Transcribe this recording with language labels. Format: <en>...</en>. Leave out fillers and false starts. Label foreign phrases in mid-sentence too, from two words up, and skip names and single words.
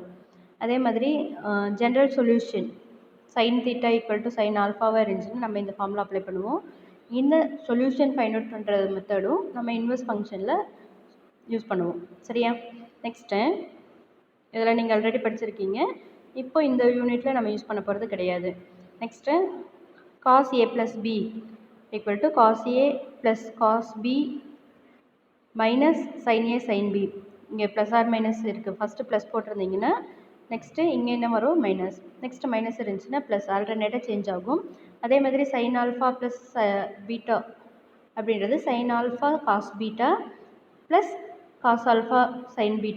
<ta>அதே மாதிரி</ta> <en>general solution sine theta equal to sine alpha</en> <ta>இருந்துச்சுன்னா நம்ம இந்த</ta> <en>formula apply</en> <ta>பண்ணுவோம். இந்த</ta> <en>solution find out</en> <ta>பண்ணுற மெத்தடும் நம்ம</ta> <en>inverse function use</en> <ta>பண்ணுவோம். சரியா? நெக்ஸ்ட்டு இதில் நீங்கள் ஆல்ரெடி படிச்சிருக்கீங்க, இப்போ இந்த யூனிட்டில் நம்ம யூஸ் பண்ண போகிறது கிடையாது.</ta> <en>next cos a + b equal to cos a + cos b minus sin a sin b.</en> <ta>இங்கே</ta> <en>plus or minus</en> <ta>இருக்குது,</ta> <en>first plus</en> <ta>போட்டிருந்தீங்கன்னா நெக்ஸ்ட்டு இங்கே என்ன வரும், மைனஸ்.</ta> <en>next minus</en> <ta>இருந்துச்சுன்னா ப்ளஸ், ஆல்டர்னேட்டாக சேஞ்ச் ஆகும். அதே மாதிரி</ta> <en>sin alpha plus beta அப்படின்றது sin alpha cos beta plus cos alpha sin beta.</en>